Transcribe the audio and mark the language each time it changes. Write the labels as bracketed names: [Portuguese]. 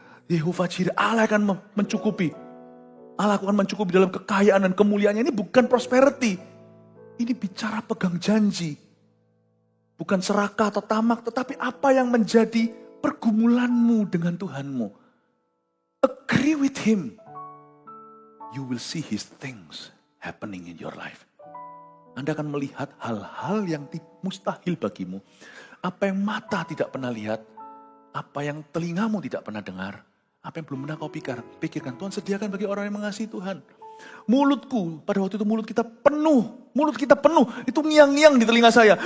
[Indonesian] Yehova Jireh, Allah akan mencukupi. Allah akan mencukupi dalam kekayaan dan kemuliaannya. Ini bukan prosperity. Ini bicara pegang janji. Bukan serakah atau tamak, tetapi apa yang menjadi pergumulanmu dengan Tuhanmu. [English] Agree with Him. You will see His things happening in your life. [Indonesian] Anda akan melihat hal-hal yang mustahil bagimu. Apa yang mata tidak pernah lihat. Apa yang telingamu tidak pernah dengar. Apa yang belum pernah kau pikirkan. Tuhan sediakan bagi orang yang mengasihi Tuhan. Mulutku, pada waktu itu mulut kita penuh. Mulut kita penuh, itu ngiang-ngiang di telinga saya.